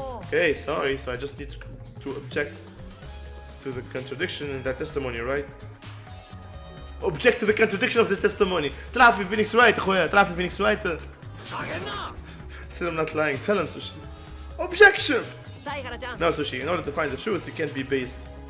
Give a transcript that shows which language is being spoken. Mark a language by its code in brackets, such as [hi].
[en] Okay, sorry, so I just need to object to the contradiction in that testimony, right? Object to the contradiction of this testimony. [ar] تلعب في Phoenix Wright أخويا، تلعب في Phoenix Wright. [en] Said I'm not lying. Tell him, Sushi. Objection! No, Sushi, in order to find the truth, you can't be based.